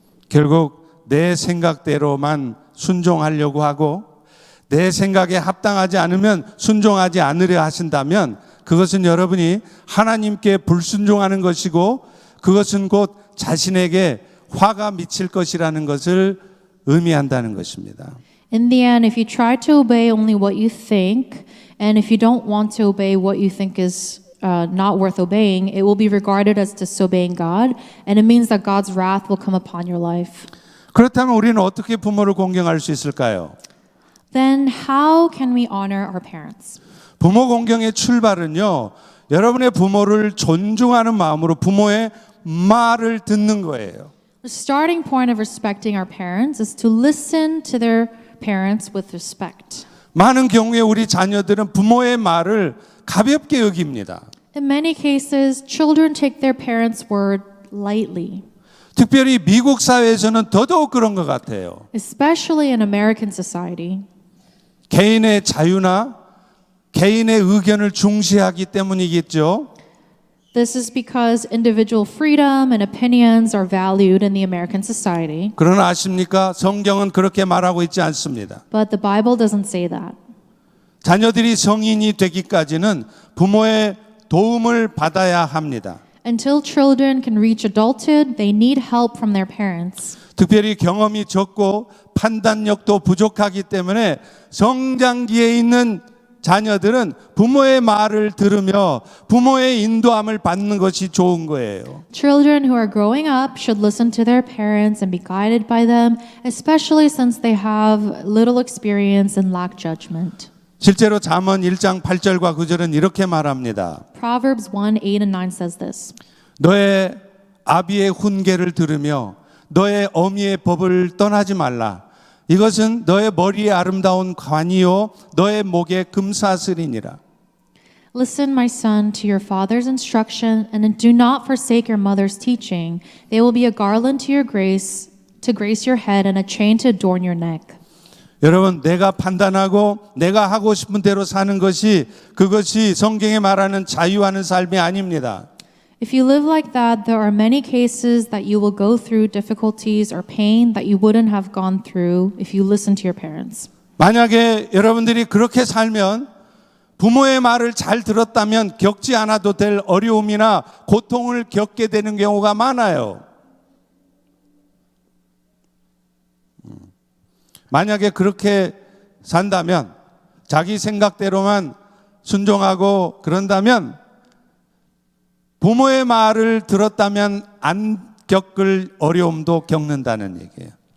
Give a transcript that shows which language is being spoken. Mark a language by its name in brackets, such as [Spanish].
[Korean] 결국 내 생각대로만 순종하려고 하고 내 생각에 합당하지 않으면 순종하지 않으려 하신다면 그것은 여러분이 하나님께 불순종하는 것이고 그것은 곧 자신에게 화가 미칠 것이라는 것을 의미한다는 것입니다. [English] In the end, if you try to obey only what you think, and if you don't want to obey what you think is not worth obeying, it will be regarded as disobeying God, and it means that God's wrath will come upon your life. [Korean] 그렇다면 우리는 어떻게 부모를 공경할 수 있을까요? [English] Then how can we honor our parents? [Korean] 부모 공경의 출발은요, 여러분의 부모를 존중하는 마음으로 부모의 말을 듣는 거예요. [English] The starting point of respecting our parents is to listen to their parents with respect. [Korean] 많은 경우에 우리 자녀들은 부모의 말을 가볍게 여깁니다. [English] In many cases, children take their parents' word lightly. [Korean] 특별히 미국 사회에서는 더더욱 그런 것 같아요. [English] Especially in American society. [Korean] 개인의 자유나 개인의 의견을 중시하기 때문이겠죠. [English] This is because individual freedom and opinions are valued in the American society. [Korean] 그러나 아십니까? 성경은 그렇게 말하고 있지 않습니다. [English] But the Bible doesn't say that. [Korean] 자녀들이 성인이 되기까지는 부모의 도움을 받아야 합니다. [English] Until children can reach adulthood, they need help from their parents. [Korean] 특별히 경험이 적고 판단력도 부족하기 때문에 성장기에 있는 자녀들은 부모의 말을 들으며 부모의 인도함을 받는 것이 좋은 거예요. [English] Children who are growing up should listen to their parents and be guided by them, especially since they have little experience and lack judgment. [Korean] 실제로 잠언 1장 8절과 9절은 이렇게 말합니다. [English] Proverbs 1, 8 and 9 says this. [Korean] 너의 아비의 훈계를 들으며 너의 어미의 법을 떠나지 말라. 이것은 너의 머리에 아름다운 관이요 너의 목에 금사슬이니라. [English] Listen, my son, to your father's instruction, and do not forsake your mother's teaching. They will be a garland to grace your head, and a chain to adorn your neck. [Korean] 여러분, 내가 판단하고 내가 하고 싶은 대로 사는 것이 그것이 성경에 말하는 자유하는 삶이 아닙니다. [English] If you live like that, there are many cases that you will go through difficulties or pain that you wouldn't have gone through if you listened to your parents. [Korean] 만약에 여러분들이 그렇게 살면 부모의 말을 잘 들었다면 겪지 않아도 될 어려움이나 고통을 겪게 되는 경우가 많아요. 만약에 그렇게 산다면 자기 생각대로만 순종하고 그런다면 부모의 말을 들었다면 안 겪을 어려움도 겪는다는 얘기예요.